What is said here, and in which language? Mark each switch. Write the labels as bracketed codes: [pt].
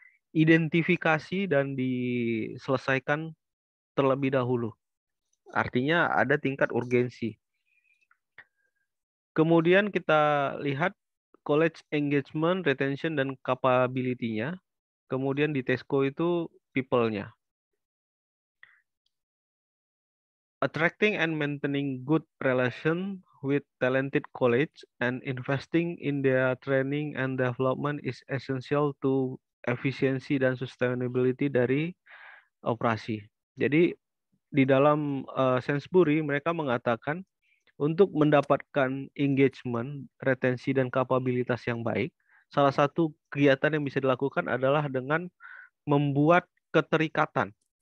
[id] diidentifikasi dan diselesaikan terlebih dahulu. Artinya ada tingkat urgensi. Kemudian kita lihat college engagement, retention, dan capability-nya. Kemudian di TESCO itu people-nya. [en] Attracting and maintaining good relation with talented college and investing in their training and development is essential to [id] efisiensi dan sustainability dari operasi. Jadi di dalam Sainsbury mereka mengatakan untuk mendapatkan engagement, retensi dan kapabilitas yang baik, salah satu kegiatan yang bisa dilakukan adalah dengan membuat keterikatan.